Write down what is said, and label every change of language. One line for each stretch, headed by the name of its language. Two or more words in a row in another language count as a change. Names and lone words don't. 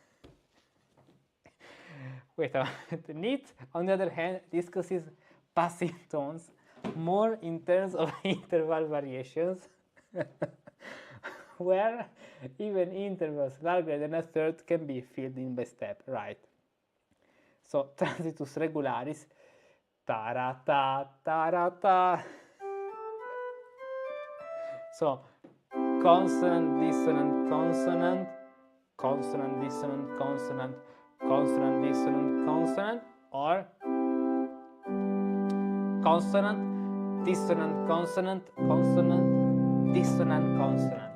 English: Wait a minute. Nit, on the other hand, discusses passing tones more in terms of interval variations, where even intervals larger than a third can be filled in by step, right? So,
Latin: transitus regularis, ta-ra-ta, ta-ra-ta.
English: So, consonant, dissonant, consonant, consonant, dissonant, consonant, consonant, dissonant, consonant, or consonant, dissonant, consonant, consonant, dissonant, consonant.